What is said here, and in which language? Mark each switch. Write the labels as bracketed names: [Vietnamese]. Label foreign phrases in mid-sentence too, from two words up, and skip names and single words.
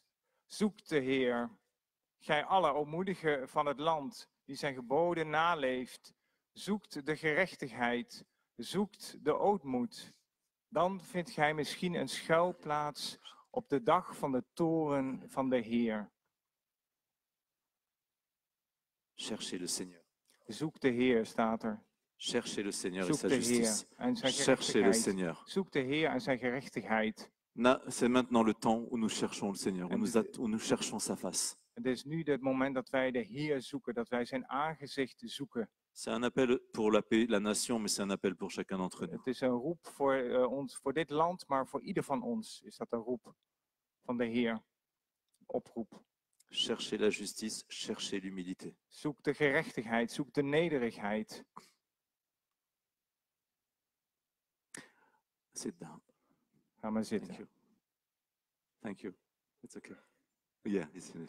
[Dutch] Zoek de Heer, gij alle ootmoedigen van het land, die zijn geboden naleeft. zoekt de gerechtigheid, zoekt de ootmoed, dan vindt gij misschien een schuilplaats op de dag van de toren van de Heer. [French] Cherchez le Seigneur. [Dutch] Zoek de Heer, staat er. [French] Cherchez le Seigneur et [Dutch] Zoek [French] sa [Dutch] de Heer [French] justice. [Dutch] en zijn [French] Cherchez le [Dutch] gerechtigheid. [French] Seigneur. [Dutch] Zoek de Heer en zijn gerechtigheid. [French] C'est maintenant le temps où nous cherchons le Seigneur, où nous cherchons sa face. [Dutch] Het is nu het moment dat wij de Heer zoeken, dat wij zijn aangezicht zoeken. [French] C'est un appel pour la nation, mais c'est un appel pour chacun d'entre nous. [Dutch] Het is een roep voor ons, voor dit land, maar voor ieder van ons is dat een roep van de Heer. Oproep. [French] Cherchez la justice, cherchez l'humilité. [Dutch] Zoek de gerechtigheid, zoek de nederigheid. [English] Sit down. [Dutch] Ga maar [English] Thank [Dutch] zitten. [English] you. Thank you. It's okay. Yeah, it's finished.